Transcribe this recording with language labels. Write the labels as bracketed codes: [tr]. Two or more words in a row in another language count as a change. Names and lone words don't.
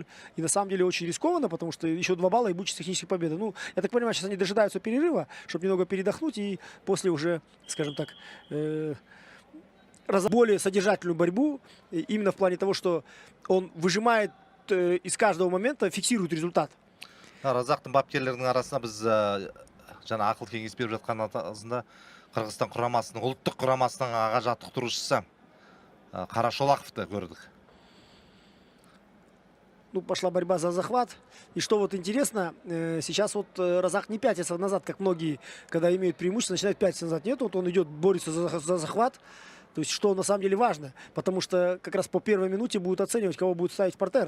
[ru] И на самом деле очень рискованно, потому что еще 2 балла и будет техническая победа. Ну, я так понимаю, сейчас они дожидаются перерыва, чтобы немного передохнуть и после уже, скажем так, более содержательную борьбу, именно в плане того, что он выжимает из каждого момента, фиксирует результат. [kk] Разақтың бапкерлерінің арасында біз жаңа ақыл кеңес беріп жатқан азында Қырғызстан құрамасының, ұлттық құрамасының аға жаттықтырушысы Қарашолақовты көрдік. [ru] Ну, пошла борьба за захват. И что вот интересно, сейчас вот Разак не пятится назад, как многие, когда имеют преимущество, начинают пятиться назад. Нет, вот он идет, борется за захват. То есть, что на самом деле важно, потому что как раз по первой минуте будут оценивать, кого будет ставить в партер.